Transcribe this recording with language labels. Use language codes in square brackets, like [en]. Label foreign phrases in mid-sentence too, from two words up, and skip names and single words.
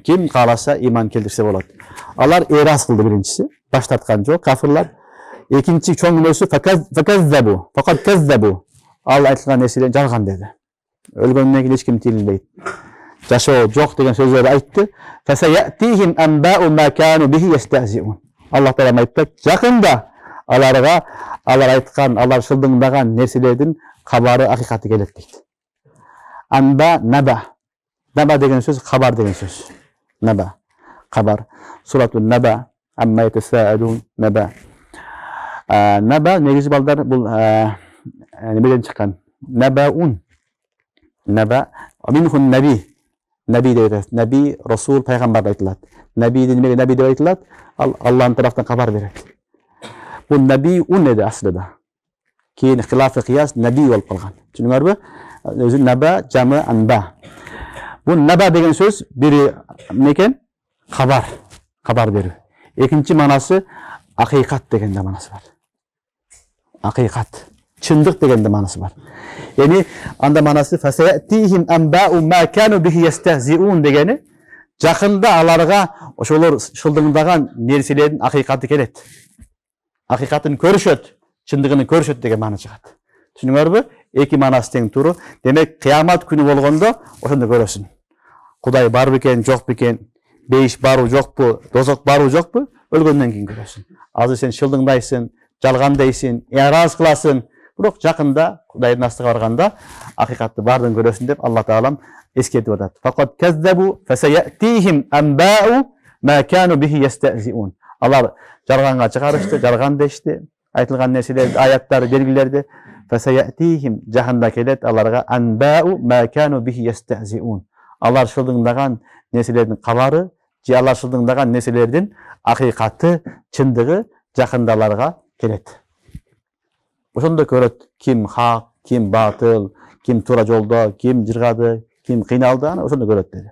[ky] Ким кааласа иман келтирсе болот. Алар эрас кылды биринчиси, баш тарткан жок кафирлар. Экинчи чоң нерсе [ar] فقد كذبوا. [ky] Ал айтылган нерселерди жалган деди. Өлгөндөн кийин эч ким тирилбейт. Жашоо жок деген сөздөрдү айтты. [ar] فسيأتيهم أنباء ما كانوا به يستهزئون. [ky] Алла Таала айтты, жакында аларга алар айткан, алар шылдыңдаган нерселердин кабары, акыйкаты келет дейт. [ar] أنباء نبأ. [ky] Наба деген сөз кабар деген сөз. [ar] Наба. Кабар. سورة النبأ عم يتساءلون النبأ. [ky] Наба негизи балдар бул немеден чыккан? Набаун. [ar] نبأ منه نبي. [ky] Наби деп айтат. Наби, расул, пайгамбар деп айтылат. Набиди немеге наби деп айтылат? Ал Алланын тараптан кабар берет. Бул наби ун эди аслыда. Кийин хилафы кыяс наби болуп калган. Түшүнүңөрбү? Өзү наба жамы анба. Бул наба деген сөз бири некен? Кабар. Кабар берүү. Экинчи манасы акыйкат деген да манасы бар. Акыйкат. Чындык деген да манасы бар. Эми анда манасы [ar] فسيأتيهم أنباء ما كانوا به يستهزئون [ky] дегени жакында аларга ошолор шылдыңдаган нерселердин акыйкаты келет. Акыйкатын көрүшөт, чындыгын көрүшөт деген маана чыгат. Түшүнүңөрбү? Эки манасы тең туру. Демек, кыямат күнү болгондо ошондо көрөсүн. Кудай бар бекен, жок бекен, бейиш бару жокпу, дозок бару жокпу, өлгөндөн кийин көрөсүн. Азыр сен шылдыңдайсың, жалган дейсиң, эраз кыласың. Бирок жакында Кудайдын астыга барганда акыйкатты бардын көрөсүн деп Алла Таалам эскертип атат. [ar] فقد كذبوا فسيأتيهم أنباء ما كانوا به يستهزئون. [ky] Алар жалганга чыгарышты, жалган дешти. Айтылган нерселерди, аяттары, белгилерди фасаятихим жакында келет аларга [ar] أنباء ما كانوا به يستهزئون. [ky] Алар шылдыңдаган нерселердин кабары, же алар шылдыңдаган нерселердин акыйкаты, чындыгы жакында аларга келет. Ошондо көрөт ким хак, ким батыл, ким туура жолдо, ким жыргады, ким кыйналды, аны ошондо көрөт деди.